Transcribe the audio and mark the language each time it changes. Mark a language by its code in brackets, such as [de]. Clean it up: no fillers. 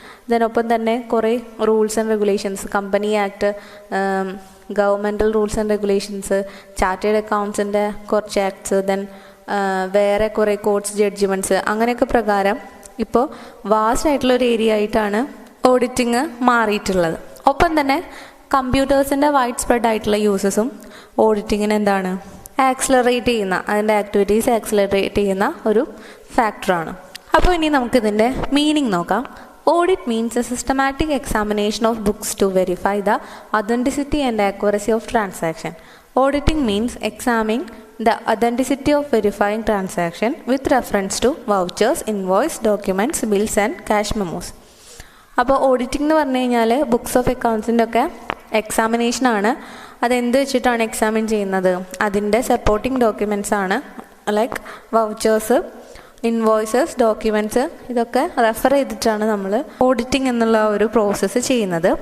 [ml] ഇതിനൊപ്പം തന്നെ കുറേ rules and regulations, company act, governmental rules and regulations, chartered അക്കൗണ്ട്സിൻ്റെ കുറച്ച് ആക്ട്സ്, ദെൻ വേറെ കുറേ കോർട്ട്സ് ജഡ്ജ്മെൻറ്റ്സ്, അങ്ങനെയൊക്കെ പ്രകാരം ഇപ്പോൾ വാസ്റ്റ് ആയിട്ടുള്ളൊരു ഏരിയ ആയിട്ടാണ് ഓഡിറ്റിങ് മാറിയിട്ടുള്ളത്. ഒപ്പം തന്നെ കമ്പ്യൂട്ടേഴ്സിൻ്റെ വൈഡ് സ്പ്രെഡ് ആയിട്ടുള്ള യൂസസും ഓഡിറ്റിങ്ങിന് എന്താണ് ആക്സിലറേറ്റ് ചെയ്യുന്ന, അതിൻ്റെ ആക്ടിവിറ്റീസ് ആക്സിലറേറ്റ് ചെയ്യുന്ന ഒരു ഫാക്ടറാണ്. അപ്പോൾ ഇനി നമുക്കിതിൻ്റെ മീനിങ് നോക്കാം. [en] Audit means a systematic examination of books to verify the authenticity and accuracy of transaction. Auditing means examining the authenticity of verifying transaction with reference to vouchers, invoice, documents, bills and cash memos. [ml] അപ്പോൾ auditing എന്ന് പറഞ്ഞു കഴിഞ്ഞാൽ books of അക്കൗണ്ട്സിൻ്റെ ഒക്കെ എക്സാമിനേഷനാണ്. അതെന്ത് വെച്ചിട്ടാണ് examine ചെയ്യുന്നത്? അതിൻ്റെ supporting documents ആണ്, ലൈക്ക് വൗച്ചേഴ്സ്, ഇൻവോയ്സസ്, ഡോക്യുമെൻറ്റ്സ്, ഇതൊക്കെ റെഫർ ചെയ്തിട്ടാണ് നമ്മൾ ഓഡിറ്റിംഗ് എന്നുള്ള ഒരു പ്രോസസ്സ് ചെയ്യുന്നത്.